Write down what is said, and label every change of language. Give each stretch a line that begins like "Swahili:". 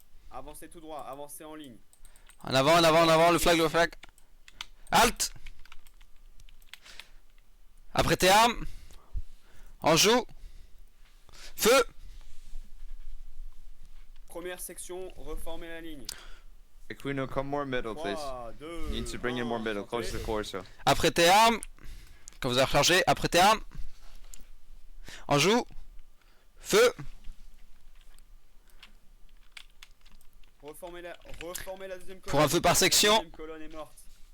French: Avancez tout droit, avancez en ligne. En avant, en avant, en avant, le flag, le flag. Halt. Après tes armes. En joue. Feu. Première section, reformez la ligne.
English: Aquino, come more middle, please. 3, 2, You need to bring in more middle, close to Corso.
French: Après tes armes. Quand vous avez rechargé. Après tes armes. En joue. Feu. Reformez la deuxième colonne. Pour un feu par section. La deuxième colonne est morte.